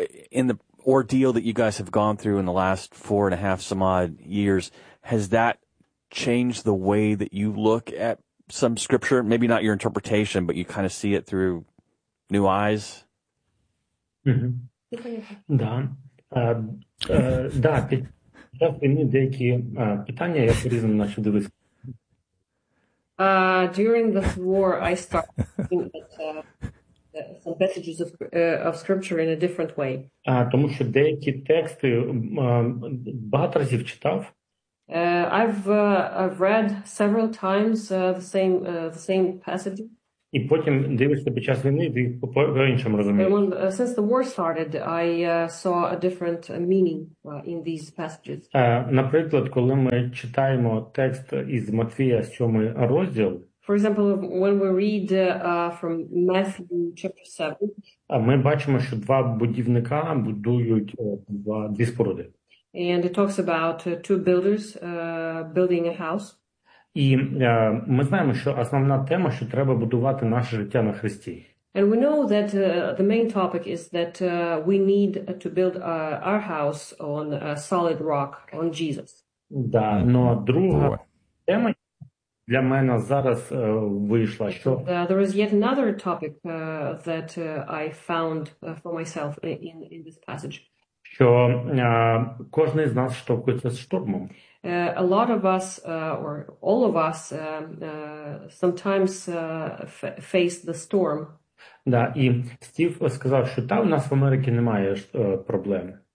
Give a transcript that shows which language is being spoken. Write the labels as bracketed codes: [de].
[en] In the ordeal that you guys have gone through in the last 4.5 some odd years, has that change the way that you look at some scripture? Maybe not your interpretation, but you kind of see it through new eyes? Mm-hmm. [uk] Да. Да, сейчас мені деякі питання, я порізно наші дивись. [en] During this war, I started looking at some passages of scripture in a different way. [uk] Тому що деякі тексти багато разів читав. [en] I've read several times the same passages. [uk] І потім дивишся під час війни, ти по іншому розумієш. [en] Since the war started, I saw a different meaning in these passages. [uk] Наприклад, коли ми читаємо текст із Матвія 7 розділ. [en] For example, when we read from Matthew chapter 7, [uk] ми бачимо, що два будівника будують дві споруди. [en] And it talks about two builders building a house. [uk] І ми знаємо, що основна тема, що треба будувати наше життя на Христі. [en] And we know that the main topic is that we need to build our house on a solid rock, on Jesus. [uk] Да, но друга тема для мене зараз вийшла, що... [en] There is yet another topic that I found for myself in this passage. [uk] Що кожен з нас штовхується з штормом. [en] A lot of us, or all of us, sometimes face the storm. [uk] Да, і Стів сказав, що там у нас в Америці немає проблем.